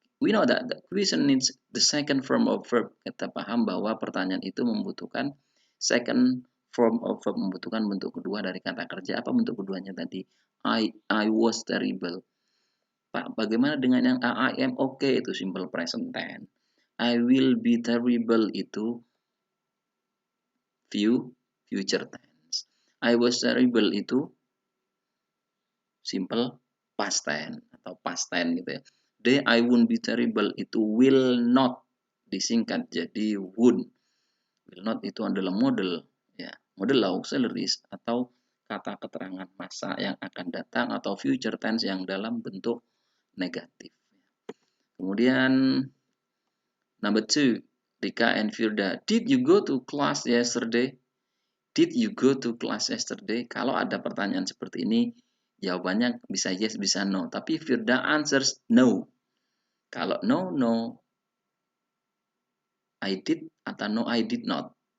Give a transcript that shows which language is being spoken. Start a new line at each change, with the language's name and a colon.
English: We know that the question needs the second form of verb.
Indonesian: Kita paham bahwa pertanyaan itu membutuhkan
English: second form of verb,
Indonesian: membutuhkan bentuk kedua dari kata kerja. Apa bentuk keduanya tadi?
English: I was terrible.
Indonesian: Pak, bagaimana dengan yang
English: I am okay,
Indonesian: itu simple present tense.
English: I will be terrible itu future tense. I was terrible itu simple past tense atau past tense gitu ya. I won't be terrible itu will not,
Indonesian: disingkat jadi
English: would.
Indonesian: Will not itu adalah model ya, model auxiliaries atau kata keterangan masa yang akan datang atau future tense yang dalam bentuk negatif.
English: Kemudian number 2, Rika and Firda, did you go to class yesterday? Did you go to class yesterday?
Indonesian: Kalau ada pertanyaan seperti ini, jawabannya bisa yes, bisa no. Tapi
English: Firda answers no. Kalau no, I did atau no, I did not.